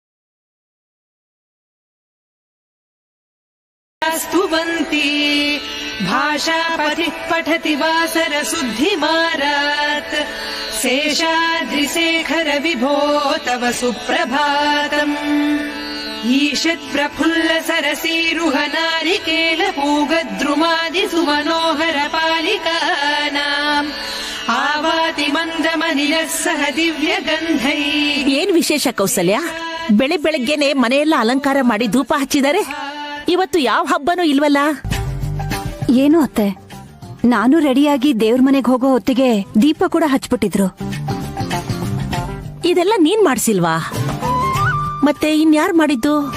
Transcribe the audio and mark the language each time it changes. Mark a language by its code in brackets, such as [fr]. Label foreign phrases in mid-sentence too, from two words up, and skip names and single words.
[sa] स्तुवन्ति भाषापतिः पठति वासरशुद्धिमारात् शेषाद्रिशेखर विभो तव सुप्रभातम् ईषत्प्रफुल्ल सरसीरुहनारिकेल पूगद्रुमादि सुमनोहर पालिकानाम् आवाति मन्दमनिलः सह दिव्य गन्धै. [kn] ಏನ್ ವಿಶೇಷ ಕೌಸಲ್ಯ? ಬೆಳಗ್ಗೆನೆ ಮನೆಯೆಲ್ಲ ಅಲಂಕಾರ ಮಾಡಿ ಧೂಪ ಹಚ್ಚಿದ್ದಾರೆ. ಇವತ್ತು ಯಾವ ಹಬ್ಬನೂ ಇಲ್ವಲ್ಲ? ಏನು ಅತ್ತೆ, ನಾನು ರೆಡಿಯಾಗಿ ದೇವ್ರ ಮನೆಗೆ ಹೋಗೋ ಹೊತ್ತಿಗೆ ದೀಪ ಕೂಡ ಹಚ್ಬಿಟ್ಟಿದ್ರು. ಇದೆಲ್ಲ ನೀನ್ ಮಾಡ್ಸಿಲ್ವಾ? ಮತ್ತೆ ಇನ್ಯಾರು ಮಾಡಿದ್ದು?